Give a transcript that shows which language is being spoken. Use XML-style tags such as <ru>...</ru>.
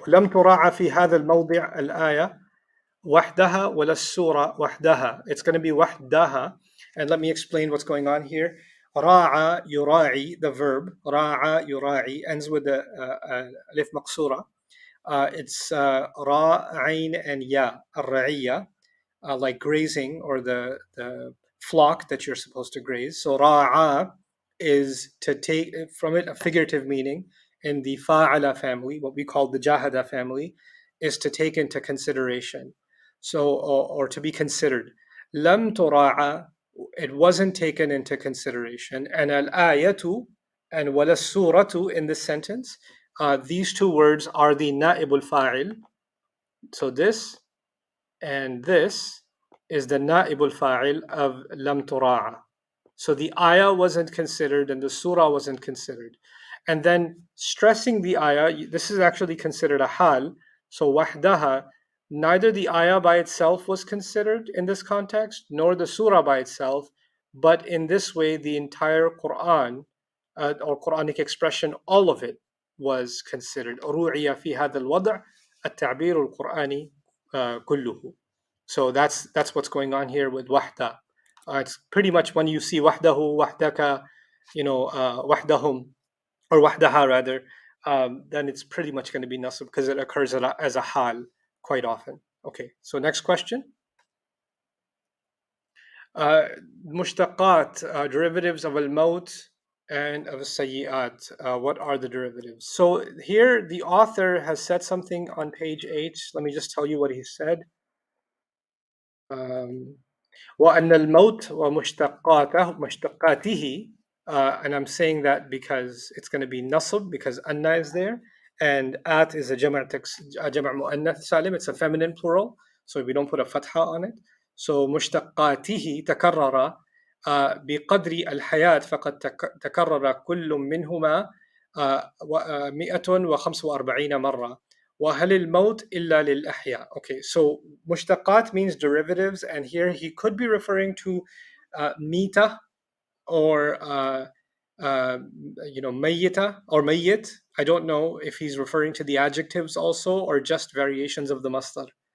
<ar>لم تراعى في هذا الموضع الآية وحدها ولا السورة وحدها.</ar> <en>It's going to be</en> <ar>وحدها.</ar> <en>And let me explain what's going on here.</en> <ar>راعى يراعي,</ar> <en>the verb</en> <ar>راعى يراعي</ar> <en>ends with the</en> <ar>ألف مقصورة.</ar> <en>It's را, عين, and ya, الرعية, like grazing or the flock that you're supposed to graze. So ra'a is to take from it a figurative meaning. In the fa'ala family, what we call the jahada family, is to take into consideration. So, or to be considered. Lam tura'a, it wasn't taken into consideration. And al-ayatu and wala suratu in this sentence, these two words are the na'ibul fa'il. So this and this is the na'ibul fa'il of lam tura'a. So the ayah wasn't considered and the surah wasn't considered. And then stressing the ayah, this is actually considered a hal. So wahdaha, neither the ayah by itself was considered in this context, nor the surah by itself, but in this way, the entire Quran or Quranic expression, all of it was considered.</en> <ar>رُوعِيَ في هذا الوضع التعبير القرآني كله.</ar> <en>So that's what's going on here with wahda. It's pretty much when you see wahdahu, wahdaka, wahdahum, or wahdaha rather, then it's pretty much going to be nasb because it occurs as a hal quite often. Okay, so next question. Mushtaqat, derivatives of al-maut and of sayyi'at. What are the derivatives? So here the author has said something on page 8. Let me just tell you what he said.</en> <ar>وأن الموت ومشتقاته,</ar> <en>and I'm saying that because it's going to be nasb because anna is there, and at is a jama' mu'annath salim, it's a feminine plural, so we don't put a fatha on it.</en> <ar>So مشتقاته تكرر بقدر الحياة فقد تكرر كل منهما 145 مرة. وهل الموت إلا للأحياء.</ar> <en>Okay, so mushtaqat means derivatives, and here he could be referring to mita or mayyita or mayyit. I don't know if he's referring to the adjectives also or just variations of the masdar.</en>